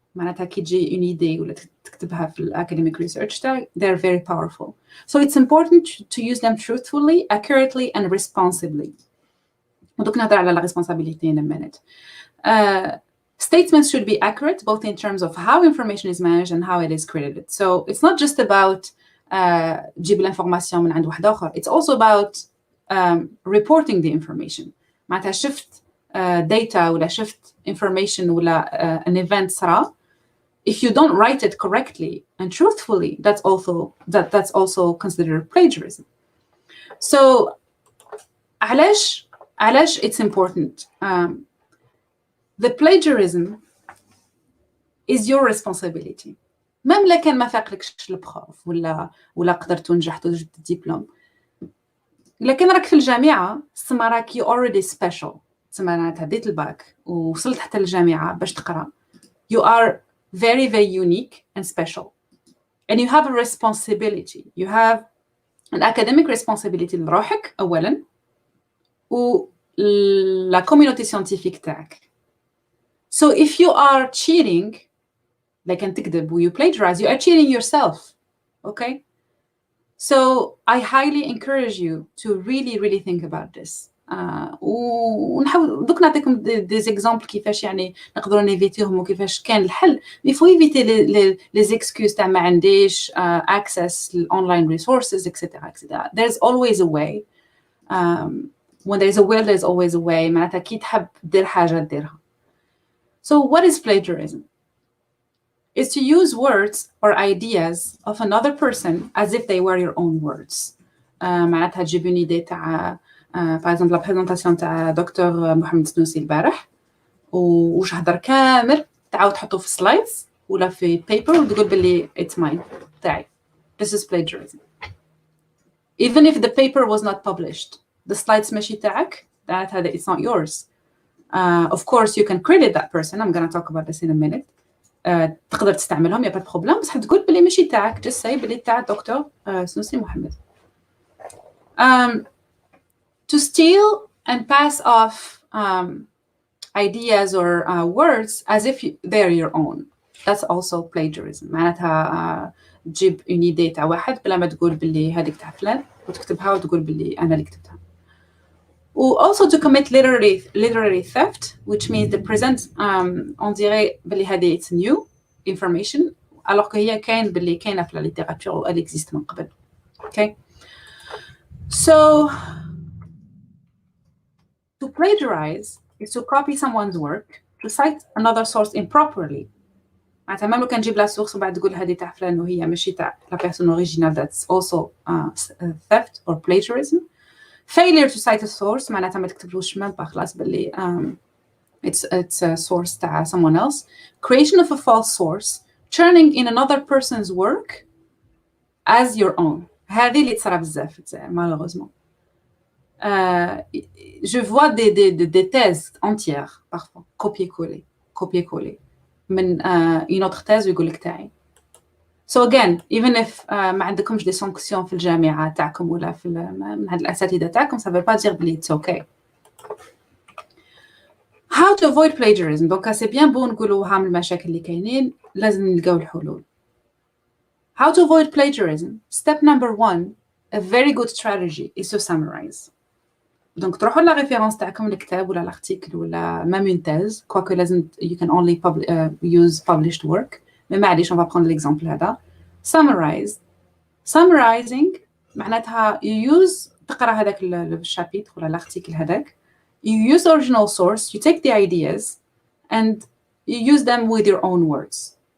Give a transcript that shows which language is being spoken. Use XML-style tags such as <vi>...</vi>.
<ar>معناتها كي تجي</ar> <fr>une idée</fr> <ar>ولا تكتبها في</ar> <en>academic research they're very powerful. So it's important to use them truthfully, accurately and responsibly.</en> <ar>ودوك نهضر على</ar> <fr>la responsabilité</fr> <en>in a minute. Statements should be accurate both in terms of how information is managed and how it is credited. So it's not just about</en> <ar>جيب الانفورماسيون من عند واحد آخر.</ar> <en>It's also about reporting the information.</en> <ar>معناتها شفت data ولا شفت information ولا</ar> <en>an event</en> <ar>صرا.</ar> <en>If you don't write it correctly and truthfully, that's also considered plagiarism. So</en> <ar>علاش</ar> <en>it's important. The plagiarism is your responsibility.</en> <ar>مام لا كان ما فاقلكش البروف ولا قدرت ونجحت وجبت الدبلوم، لكن راك في الجامعة تسمى راك</ar> <en>you already special،</en> <ar>تسمى معناتها ديت الباك ووصلت حتى الجامعة باش تقرا.</ar> <en>You are very very unique and special and you have a responsibility. You have an academic responsibility</en> <ar>لروحك أولا و</ar> <fr>la communauté scientifique</fr> <ar>تاعك.</ar> <en>So if you are cheating, like</en> <ar>أن تكذب و</ar> <en>you plagiarize, you are cheating yourself, okay? So I highly encourage you to really think about this.</en> <ar>ونحاول دوك نعطيكم</ar> <fr>des exemples</fr> <ar>كيفاش يعني نقدروا نيفيتيهم وكيفاش كان الحل.</ar> <fr>Il faut éviter les excuses</fr> <ar>تاع ما عنديش</ar> <en>access</en> <fr>ل</fr> <en>online resources,</en> <fr>etc.</fr> <en>There's always a way. When there's a will, there's always a way.</en> <ar>معناتها كي تحب دير حاجة ديرها.</ar> <en>So what is plagiarism? Is to use words or ideas of another person as if they were your own words.</en> <ar>معناتها تجيب</ar> <fr>une idée</fr> <ar>تاع</ar> <fr>par exemple la présentation</fr> <ar>تاع دكتور محمد سنوسي البارح وش هدر كامل تعاود تحطه في slides ولا في paper وتقول باللي</ar> <en>it's mine</en> <ar>تاعي.</ar> <en>This is plagiarism. Even if the paper was not published, the slides</en> <ar>ماشي تاعك معناتها</ar> <en>it's not yours. Of course you can credit that person. I'm going to talk about this in a minute.</en> <ar>تقدر تستعملهم يا با بروبليم بس حتقول بلي ماشي تاعك.</ar> <en>just say</en> <ar>بلي تاع دكتور سنوسي محمد.</ar> <en>To steal and pass off ideas or words as if they're your own, that's also plagiarism.</en> <ar>معناتها تجيب</ar> <fr>une idée</fr> <ar>تاع واحد بلا ما تقول بلي هذيك تاع فلان وتكتبها وتقول بلي أنا اللي كتبتها.</ar> <en>Also to commit literary theft, which means to present</en> <fr>on dirait</fr> <ar>بلي هذه</ar> <en>it's new information</en> <fr>alors que</fr> <ar>هي كاين بلي كاينه في الليتراتور</ar> <en>و</en> <fr>elle existe</fr> <ar>من قبل.</ar> <en>Okay. So to plagiarize is to copy someone's work, to cite another source improperly.</en> <ar>معناتها مام لو كان نجيب لا سورس وبعد تقول هذه تاع فلان وهي ماشي تاع لا بيرسون اوريجينال,</ar> <en>that's also theft or plagiarism. Failure to cite a source</en> <ar>معناتها ما تكتبلوش مام با خلاص باللي</ar> <en>it's a source</en> <ar>تاع</ar> <en>someone else. Creation of a false source, turning in another person's work as your own.</en> <ar>هذه اللي تصرا بزاف</ar> <fr>malheureusement. Je vois des thèses entières parfois copier-coller</fr> <ar>من</ar> <fr>une autre thèse</fr> <ar>ويقول لك تاعي.</ar> <en>So again, even if</en> <ar>ما عندكمش</ar> <fr>des sanctions</fr> <ar>في الجامعة تاعكم ولا في من هاد الأساتذة تاعكم,</ar> <fr>ça veut pas dire</fr> <ar>بلي</ar> <en>it's okay. How to avoid plagiarism.</en> <fr>Donc c'est bien beau</fr> <ar>نقولوا هام المشاكل اللي كاينين, لازم نلقاو الحلول.</ar> <en>How to avoid plagiarism. Step number 1, a very good strategy is to summarize.</en> <ar>Donc تروحوا لا ريفيرنس تاعكم الكتاب ولا الارتيكل ولا</ar> <fr>même une thèse,</fr> <ar>quoique لازم</ar> <en>you can only use published work.</en> <fr>Mais</fr> <ar>معليش</ar> <fr>on va prendre l'exemple</fr> <ar>هذا. Summarizing معناتها</ar> <en>you use</en> <ar>تقرا هذاك الشابيتر ولا الارتيكل هذاك.</ar> <en>You use the original source, you take the ideas and you use them with your own words.</en>